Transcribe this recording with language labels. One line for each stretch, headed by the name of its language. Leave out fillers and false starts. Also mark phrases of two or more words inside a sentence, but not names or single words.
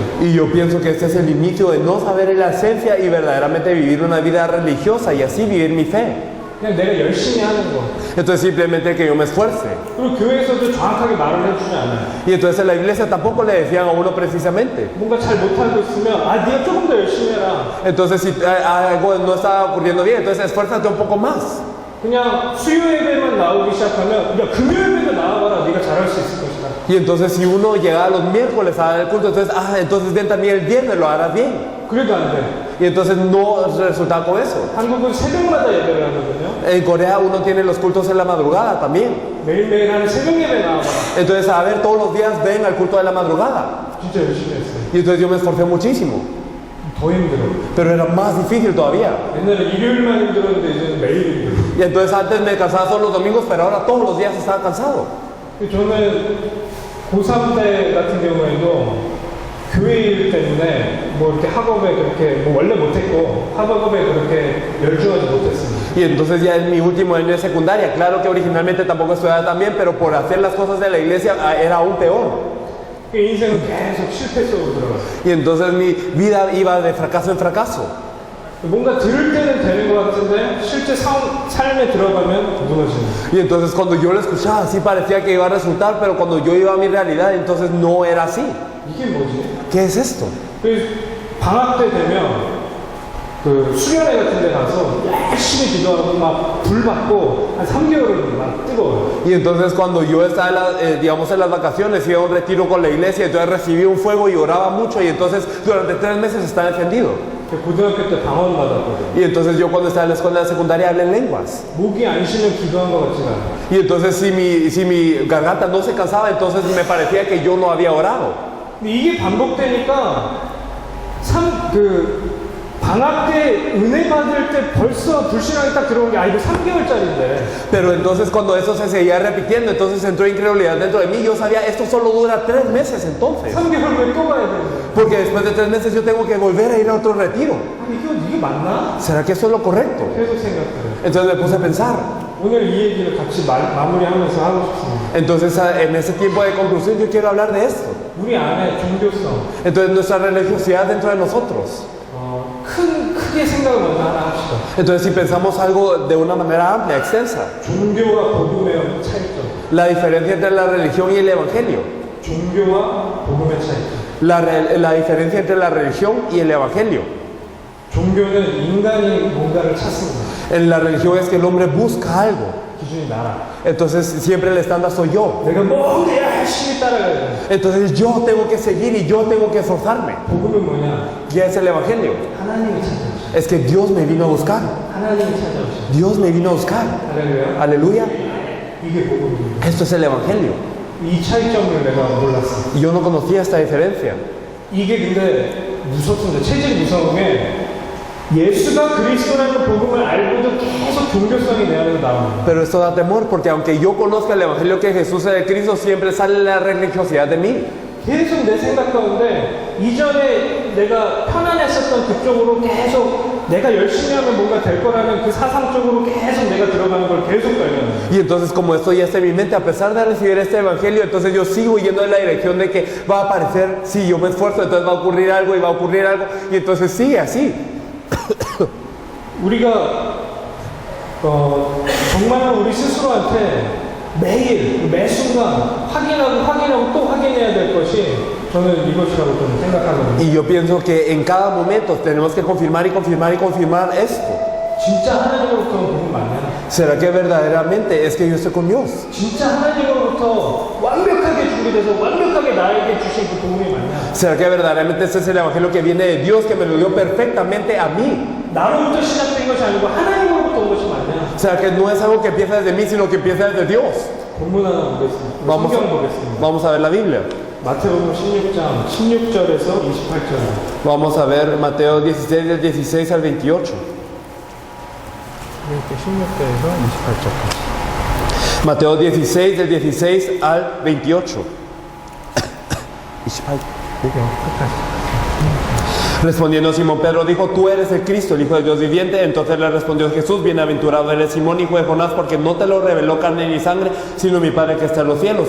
Spanish: Y yo pienso que este es el inicio de no saber la esencia y verdaderamente vivir una vida religiosa y así vivir mi fe.
Korean: 그냥 내가 열심히 하는 거.
Spanish: Entonces simplemente que yo me esfuerce.
Korean: 그리고 교회에서도 정확하게 말을 해주지 않아요.
Spanish: Y entonces en la iglesia tampoco le decían a uno precisamente.
Korean: 뭔가 잘 못하고 있으면 네가 조금 더 열심히 해라.
Spanish: Entonces si algo no está ocurriendo bien, entonces esfuérzate un poco más.
Korean: 그냥 수요 예배만 나오기 시작하면 야 금요 예배도 나와봐라. 네가 잘할 수 있을 것이다.
Spanish: Y entonces si uno llega los miércoles a dar el culto, entonces ven también el viernes, lo harás bien.
Korean: 그래도 안 돼.
Spanish: Y entonces no resulta con eso.
Korean: 한국은 새벽마다 예배를 하거든요.
Spanish: En Corea uno tiene los cultos en la madrugada también.
Korean: 매일매일 하는 새벽 예배 나와봐라.
Spanish: Entonces, a ver, todos los días ven al culto de la madrugada.
Korean: 진짜 열심히 했어요.
Spanish: Y entonces yo me esforcé muchísimo.
Korean: 더 힘들어.
Spanish: Pero era más difícil todavía.
Korean: 옛날에 일요일만 힘들었는데 이제는 매일 힘들어.
Spanish: Y entonces antes me cansaba solo los domingos, pero ahora todos los días estaba cansado.
Korean: 저는 고3 때 같은 경우에도 교회 일 때문에 뭐 이렇게 학업에 그렇게 뭐 원래 못했고 학업에 그렇게 열중하지 못했습니다.
Spanish: Y entonces ya en mi último año de secundaria, claro que originalmente tampoco estudiaba tan bien, pero por hacer las cosas de la iglesia era aún peor.
Korean: 인생은 계속 실패 속으로 들어갔어요.
Spanish: Y entonces mi vida iba de fracaso en fracaso.
Korean: 뭔가 들을 때는 되는 것 같은데 실제 삶에 들어가면 무너지는.
Spanish: Y entonces cuando yo lo escuchaba, sí parecía que iba a resultar, pero cuando yo iba a mi realidad, entonces no era así.
Korean: 이게 뭐지?
Spanish: ¿Qué es esto?
Korean: 방학 때 되면 그 수련회 같은 데 가서 열심히 기도하고 막 불 받고 한 3개월은 막 뜨거워요.
Spanish: Y entonces cuando yo estaba, digamos, en las vacaciones, iba a un retiro con la iglesia, entonces recibí un fuego y oraba mucho, y entonces durante 3 meses estaba encendido.
Korean: 고등학교 때 방언 받았거든요.
Spanish: Y entonces yo cuando estaba en la escuela secundaria hablé en lenguas.
Korean: 목이 안 쉬면 기도한 것 같지가 않아요.
Spanish: Y entonces si mi garganta no se cansaba, entonces me parecía que yo no había orado.
Korean: 근데 이게 반복되니까 방학 때 은혜 받을 때 벌써 불신앙이 딱 들어온 게 이거 3개월짜리인데.
Spanish: Pero entonces cuando eso se seguía repitiendo, entonces entró incredulidad dentro de mí. Yo sabía, esto solo dura 3 meses entonces.
Korean: 3개월 후에 또 가야 되는데.
Spanish: Porque después de 3 meses yo tengo que volver a ir a otro retiro.
Korean: 이게 맞나?
Spanish: ¿Será que eso es lo correcto?
Korean: 계속 생각해요.
Spanish: Entonces me puse a pensar.
Korean: 오늘 이 얘기를 같이 마무리하면서 하고 싶습니다.
Spanish: Entonces en ese tiempo de conclusión yo quiero hablar de esto.
Korean: 우리 안에 종교성,
Spanish: Entonces nuestra religiosidad dentro de nosotros.
Korean: 크게 생각을 먼저 하나 합시다.
Spanish: Entonces si pensamos algo de una manera amplia, extensa.
Korean: 종교와 복음의 차이점.
Spanish: La diferencia entre la religión y el evangelio.
Korean: 종교와 복음의 차이점.
Spanish: La diferencia entre la religión y el evangelio.
Korean: 종교는 인간이 뭔가를 찾습니다.
Spanish: En la religión es que el hombre busca algo.
Korean: 기준이 나라.
Spanish: Entonces siempre el estándar soy yo.
Korean: 내가 뭔가 열심히 따라가야 돼.
Spanish: Entonces yo tengo que seguir y yo tengo que esforzarme.
Korean: 복음은 뭐냐?
Spanish: ¿Qué es el evangelio?
Korean: 하나님이 찾아오시.
Spanish: Es que Dios me vino a buscar.
Korean: 하나님이 찾아오시.
Spanish: Dios me vino a buscar.
Korean: 할렐루야.
Spanish: Aleluya.
Korean: 이게 복음입니다.
Spanish: Esto es el evangelio.
Korean: 이 차이점을 내가 몰랐어.
Spanish: Y yo no conocía esta diferencia.
Korean: 이게 근데 무섭습니다. 체질 무서운 게 예수가 그리스도라는 복음을 알고도 계속 종교성이 내 안에서 나옵니다.
Spanish: Pero esto da temor porque aunque yo conozca el evangelio que Jesús es de Cristo, siempre sale la religiosidad de mí.
Korean: 계속 내 생각 가운데 이전에 내가 편안했었던 그쪽으로 계속 내가 열심히 하면 뭔가 될 거라는 그 사상 쪽으로 계속 내가 들어가는 걸 계속 발견해요.
Spanish: Y entonces como esto ya está en mi mente, a pesar de recibir este evangelio, entonces yo sigo yendo en la dirección de que va a aparecer, si yo me esfuerzo, entonces va a ocurrir algo y va a ocurrir algo, y entonces sigue así.
Korean: 우리가 정말 우리 스스로한테 매일 매 순간 확인하고 또 확인해야 될 것이 저는 이것이라고 좀 생각하거든요.
Spanish: Y yo pienso que en cada momento tenemos que confirmar y confirmar y confirmar esto.
Korean: 진짜 하나님으로부터 복음 맞냐?
Spanish: ¿Será que verdaderamente es que yo estoy con Dios?
Korean: 진짜 하나님으로부터 완벽하게 준비돼서 완벽하게 나에게 주신 그 복음이 맞냐?
Spanish: ¿Será que verdaderamente este es el evangelio que viene de Dios, que me lo dio perfectamente a mí?
Korean: 나로부터 시작된 것이 아니고 하나님으로부터 온 것이 맞냐?
Spanish: ¿Será que no es algo que empieza desde mí, sino que empieza desde Dios?
Korean: 본문 하나 보겠습니다. 성경 보겠습니다.
Spanish: Vamos a ver la Biblia.
Korean: 마태복음 16장 16절에서 28절.
Spanish: Vamos a ver Mateo 16, del 16 al 28.
Korean: 이렇게 16절에서 28절까지.
Spanish: Mateo 16, del 16 al 28. 28. Respondiendo Simón Pedro dijo, tú eres el Cristo, el Hijo de Dios viviente. Entonces le respondió Jesús, bienaventurado eres Simón, hijo de Jonás, porque no te lo reveló carne ni sangre, sino mi Padre que está en los cielos.